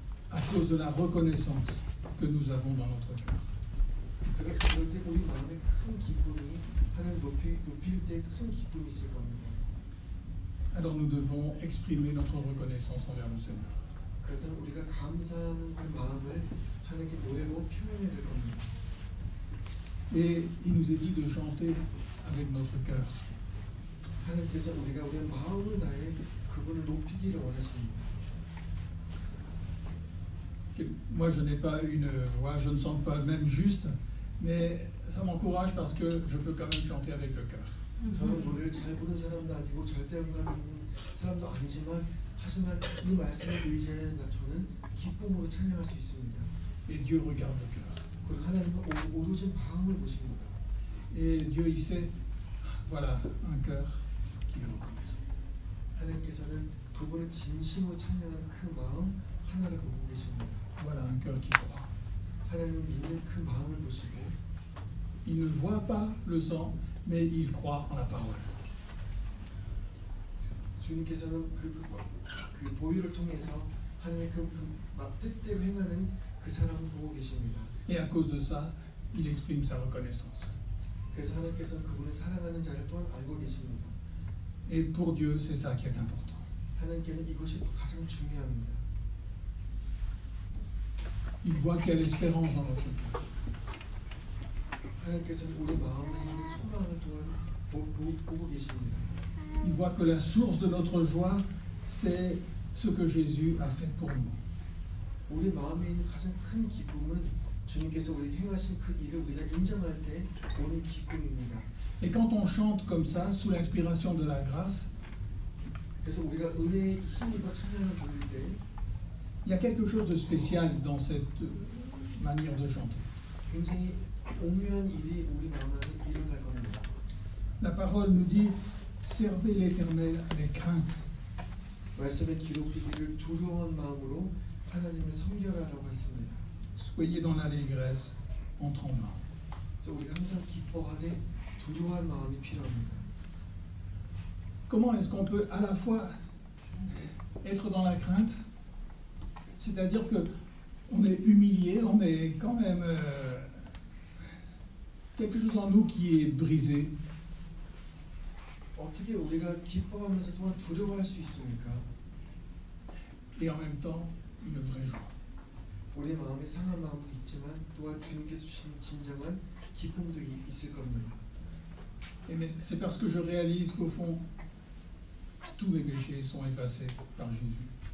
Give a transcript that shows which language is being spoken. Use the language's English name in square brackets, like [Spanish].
[French] À cause de la reconnaissance que nous avons dans notre cœur. [Korean] 그럴 때 우리 마음에 큰 기쁨이 하나님 높일 때 큰 기쁨이 있을 겁니다. [French] Alors nous devons exprimer notre reconnaissance envers le Seigneur. [Korean] 그렇다면 우리가 감사하는 그 마음을 하나님께 노래로 표현해야 될 겁니다. [French] Et il nous est dit de chanter avec notre cœur. [Korean] 하나님께서 우리가 우리의 마음을 다해 그분을 높이기를 원하십니다. [French] Moi, je n'ai pas une voix, je ne chante pas même juste, mais ça m'encourage parce que je peux quand même chanter avec le cœur. [Korean] 저는 노래를 잘 부르는 사람도 아니고 절대음감 있는 사람도 아니지만 하지만 이 말씀을 의지하는 저는 기쁨으로 찬양할 수 있습니다. [French] Et Dieu regarde le cœur. [Korean] 그리고 하나님은 오로지 마음을 보십니다. [French] Et Dieu, il sait, voilà, un cœur qui est reconnaissant. [Korean] 하나님께서는 그분을 진심으로 찬양하는 그 마음 하나를 보고 계십니다. [French] Voilà, un cœur qui croit. [Korean] 하나님을 믿는 그 마음을 보시고 [French] Il ne voit pas le sang, mais il croit en la parole. [Korean] 주님께서는 그 보혈을 통해서 하나님의 그 뜻대로 행하는 그 사람을 보고 계십니다. [French] Et à cause de ça, il exprime sa reconnaissance. [Korean] 그래서 하나님께서는 그분을 사랑하는 자를 또한 알고 계십니다. [French] Et pour Dieu, c'est ça qui est important. [Korean] 하나님께는 이것이 가장 중요합니다. [French] Il voit qu'il y a l'espérance dans notre cœur. [Korean] 하나님께서는 우리 마음에 있는 소망을 또한 보고 계십니다. [French] Il voit que la source de notre joie, c'est ce que Jésus a fait pour nous. [Korean] 우리 마음에 있는 가장 큰 기쁨은 주님께서 우리 행하신 그 일을 우리가 인정할 때 오는 기쁨입니다. [French] Et quand on chante comme ça, sous l'inspiration de la grâce, [Korean] 그래서 우리가 은혜의 힘입어 찬양을 돌릴 때 [French] il y a quelque chose de spécial dans cette manière de chanter. [Korean] 굉장히 오묘한 일이 우리 마음 안에 일어날 겁니다. [French] La parole nous dit, servez l'Éternel avec crainte. [Korean] 말씀에 기록되기를 두려운 마음으로 하나님을 섬겨라라고 했습니다. [French] Soyez dans l'allégresse en tremblant. [Korean] 그래서 우리가 항상 기뻐하되 두려운 마음이 필요합니다. [French] Comment est-ce qu'on peut à la fois être dans la crainte, c'est-à-dire que on est humilié, on est quand même quelque chose en nous qui est brisé. [Korean] 어떻게 우리가 기뻐하면서 또한 두려워할 수 있습니까? [French] Et en même temps, une vraie joie. [Korean] 우리 마음에 상한 마음도 있지만 또한 주님께서 주신 진정한 기쁨도 있을 겁니다. [French] Et mais c'est parce que je réalise qu'au fond, tous mes péchés sont effacés par Jésus.